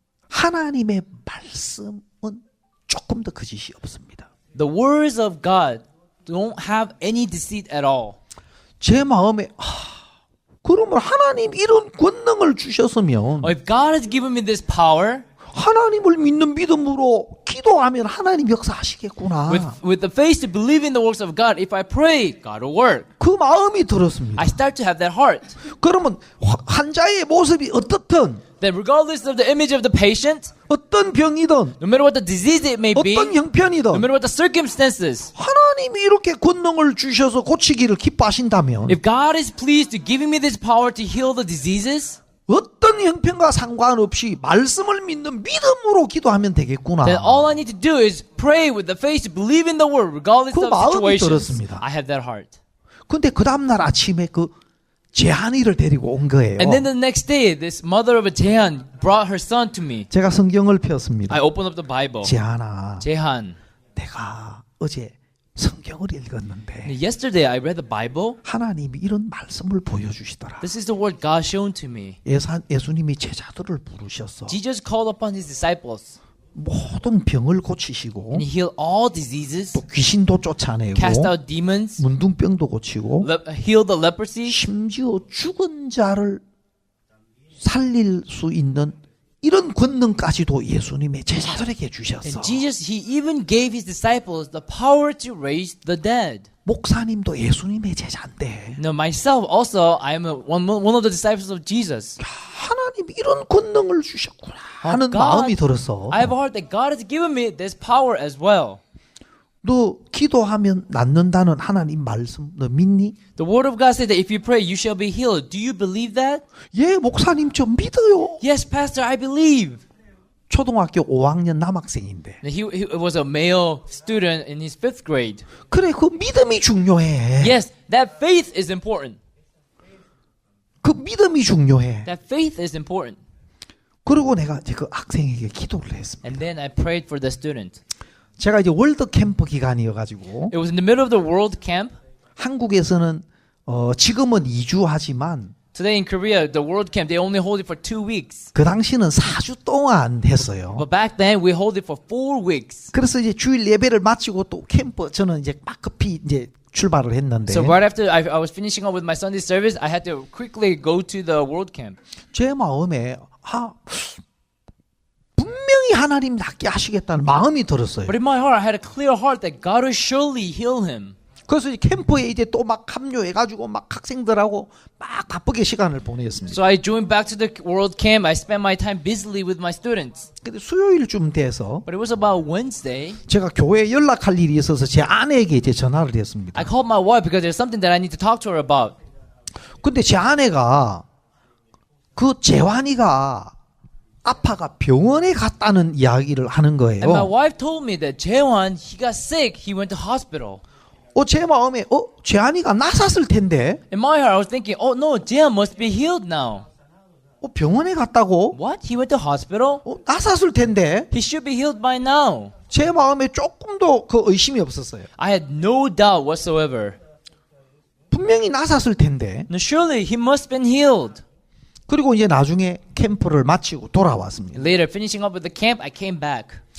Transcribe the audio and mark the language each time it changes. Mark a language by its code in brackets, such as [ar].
[ko] 하나님의 말씀은 조금 더 거짓이 없습니다. [en] The words of God don't have any deceit at all. [ko] 제 마음에 그러면 하나님 이런 권능을 주셨으면 [en] If God has given me this power, [ko] 하나님을 믿는 믿음으로 기도하면 하나님 역사하시겠구나. [en] with the faith to believe in the works of God, if I pray, God will work. [ko] 그 마음이 들었습니다. [en] I start to have that heart. [ko] 그러면 환자의 모습이 어떻든 [en] That regardless of the image of the patient, [ko] 어떤 병이든 [en] no matter what the disease it may be, [ko] 어떤 [en] no [ko] 형편이든 [en] matter what the circumstances, [ko] 하나님이 이렇게 권능을 주셔서 고치기를 기뻐하신다면 [en] if God is pleased to giving me this power to heal the diseases, [ko] 어떤 형편과 상관없이 말씀을 믿는 믿음으로 기도하면 되겠구나. [en] then all I need to do is pray with the faith to believe in the word, regardless [ko] 그 마음이 [en] situations. [ko] 들었습니다. [en] I have that heart. [ko] 근데 그 다음날 아침에 그 제한이를 데리고 온 거예요. [en] And then the next day, this mother of a Jehan brought her son to me. [ko] 제가 성경을 폈습니다. [en] I opened up the Bible. [ko] 제한아, [en] Jehan. [ko] 내가 어제 성경을 읽었는데 [en] Yesterday I read the Bible. [ko] 하나님이 이런 말씀을 보여주시더라. [en] This is the word God shown to me. [ko] 예수님이 제자들을 부르셔서 [en] Jesus called upon his disciples [ko] 모든 병을 고치시고 [en] and he healed all diseases, [ko] 또 귀신도 쫓아내고 [en] cast out demons, [ko] 문둥병도 고치고 [en] healed the leprosy, [ko] 심지어 죽은 자를 살릴 수 있는 이런 권능까지도 예수님의 제자들에게 주셨어. [en] and Jesus, he even gave his disciples the power to raise the dead. [ko] 목사님도 예수님의 제자인데 [en] Now myself also, I am one of the disciples of Jesus. [ko] 하나님 이런 권능을 주셨구나 하는 [en] God, [ko] 마음이 들었어. [en] I have a heart that God has given me this power as well. [ko] 너 기도하면 낫는다는 하나님 말씀 너 믿니? [en] The word of God said that if you pray, you shall be healed. Do you believe that? [ko] 예, 목사님 좀 믿어요. [en] Yes, Pastor, I believe. [ko] 초등학교 5학년 남학생인데. [en] He was a male student in his 5th grade. [ko] 그래, 그 믿음이 중요해. [en] Yes, that faith is important. [ko] 그 믿음이 중요해. [en] That faith is important. [ko] 그리고 내가 이제 그 학생에게 기도를 했습니다. [en] And then I prayed for the student. [ko] 제가 이제 월드 캠프 기간이어가지고 [en] It was in the middle of the world camp. [ko] 한국에서는 지금은 2주 하지만 [en] Today in Korea, the world camp, they only hold it for 2 weeks. [ko] 그 당시는 4주 동안 했어요. [en] But back then, we hold it for 4 weeks. [ko] 그래서 이제 주일 예배를 마치고 또 캠프 저는 이제 막 급히 이제 출발을 했는데 [en] So right after I was finishing up with my Sunday service, I had to quickly go to the world camp. [ko] 제 마음에 분명히 하나님 낫게 하시겠다는 마음이 들었어요. [en] But in my heart, I had a clear heart that God will surely heal him. [ko] 그래서 이 캠프에 이제 또 막 합류해가지고 막 학생들하고 막 바쁘게 시간을 보냈습니다. [en] So I joined back to the world camp. I spent my time busily with my students. [ko] 근데 수요일쯤 돼서 [en] But it was about Wednesday. [ko] 제가 교회에 연락할 일이 있어서 제 아내에게 이제 전화를 했습니다. [en] I called my wife because there's something that I need to talk to her about. [ko] 근데 제 아내가 그 재환이가 아파가 병원에 갔다는 이야기를 하는 거예요. [en] And my wife told me that Jaewon, he got sick. He went to hospital. [ko] 제 마음에 재환이가 나섰을 텐데 [en] In my heart, I was thinking, oh no, Jaewon must be healed now. [ko] 병원에 갔다고? [en] What? He went to hospital? [ko] 나섰을 텐데 [en] He should be healed by now. [ko] 제 마음에 조금도 그 의심이 없었어요. [en] I had no doubt whatsoever. [ko] 분명히 나섰을 텐데. [en] No, surely he must have been healed. [ko] 그리고 이제 나중에 캠프를 마치고 돌아왔습니다. [en] Later, finishing up with the camp, I came back.